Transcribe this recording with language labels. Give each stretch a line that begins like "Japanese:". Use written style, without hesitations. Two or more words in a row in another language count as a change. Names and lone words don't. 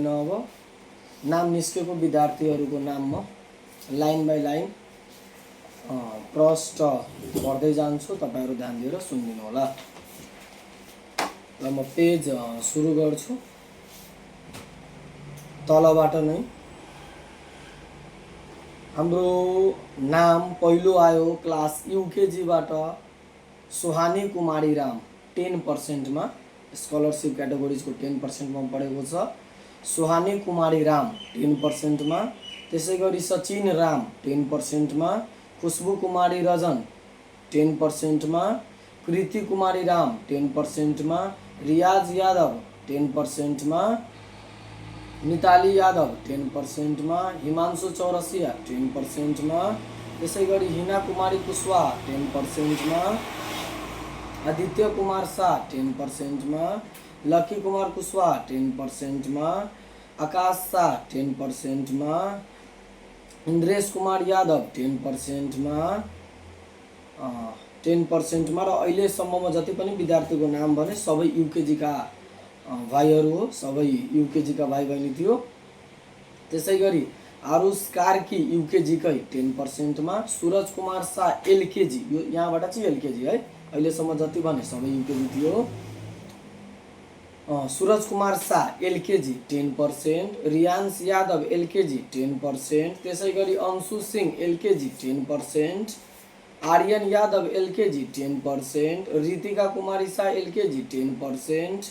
Nepali: अब नाम निस्केको विद्यार्थीहरूको नाम म
English: line by line
Nepali: प्रष्ट पढ्दै जान्छु, तपाईहरु ध्यान दिएर सुनिदिनु होला। ल म पेज सुरु गर्छु तलबाट नै। हाम्रो नाम पहिलो आयो क्लास युकेजी बाट सुहानी कुमारी राम 10% मा,
English: scholarship categoriesको
Nepali: 10% मा पढेको छ। सुहानी कुमारी राम 10% मा, त्यसैगरी सचिन राम 10% मा, खुशबु कुमारी रजन 10% मा, कृति कुमारी राम 10% मा, रियाज यादव 10% मा, मिताली यादव 10% मा, हिमांशु चौरसिया 10% मा, त्यसैगरी हिना कुमारी कुशवाहा 10% मा, आदित्य कुमार शाह 10% मा, लकी कुमार कुशवाहा 10% मा, आकाश शाह 10% मा, इन्द्रेश कुमार यादव 10% मा, 10% मा। र अहिलेसम्ममा जति पनि विद्यार्थीको नाम भने सबै युकेजी का भाइहरू हो, सबै युकेजी का भाइ बहिनी थियो। त्यसैगरी आरुष कार्की युकेजी कै 10% मा, सूरज कुमार शाह एलकेजी, यो यहाँबाट चाहिँ एलकेजी है, अहिलेसम्म जति भने सबै युकेजी थियो। सूरज कुमार शाह एलकेजी 10%, रियांश यादव एलकेजी 10%, त्यसैगरी अंशु सिंह एलकेजी 10%, आर्यन यादव एलकेजी 10%, रितिका कुमारी शाह एलकेजी 10%,